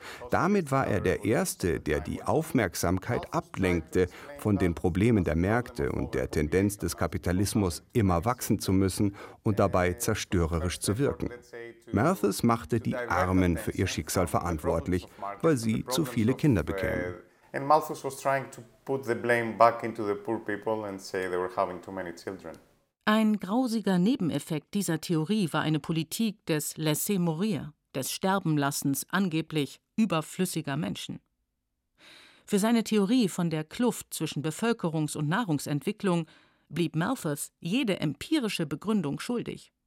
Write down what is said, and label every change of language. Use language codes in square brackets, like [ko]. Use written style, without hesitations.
[de] Damit war er der Erste, der die Aufmerksamkeit ablenkte von den Problemen der Märkte und der Tendenz des Kapitalismus, immer wachsen zu müssen und dabei zerstörerisch zu wirken. Malthus machte die Armen für ihr Schicksal verantwortlich, weil sie zu viele Kinder bekämen. [en] Und Malthus was trying to put the blame back into the poor people and say they were having too many children. [de] Ein grausiger Nebeneffekt dieser Theorie war eine Politik des Laissez mourir, des Sterbenlassens angeblich überflüssiger Menschen. Für seine Theorie von der Kluft zwischen Bevölkerungs- und Nahrungsentwicklung blieb Malthus jede empirische Begründung schuldig.